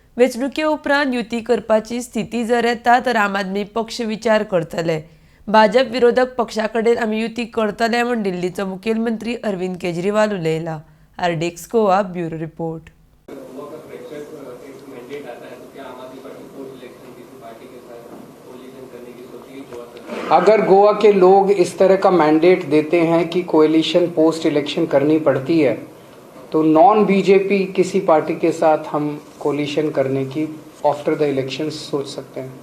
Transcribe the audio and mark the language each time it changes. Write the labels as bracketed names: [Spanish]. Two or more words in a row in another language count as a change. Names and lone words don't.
[Konkani] वेंचणुके उपरांत युती करपाची स्थिती जर येता तर आम आदमी पक्ष विचार करतले। भाजप विरोधक पक्षा कडेन आमी युती करतले म्हूण दिल्लीचो मुखेलमंत्री अरविंद केजरीवाल उलयला। [English] RDX Goa bureau report. [Hindi] अगर गोवा के लोग इस तरह का मैंडेट देते हैं कि [English] coalition post election [Hindi] करनी पड़ती है, तो [English] non BJP [Hindi] किसी पार्टी के साथ हम कोलिशन करने की [English] after the election [Hindi] सोच सकते हैं।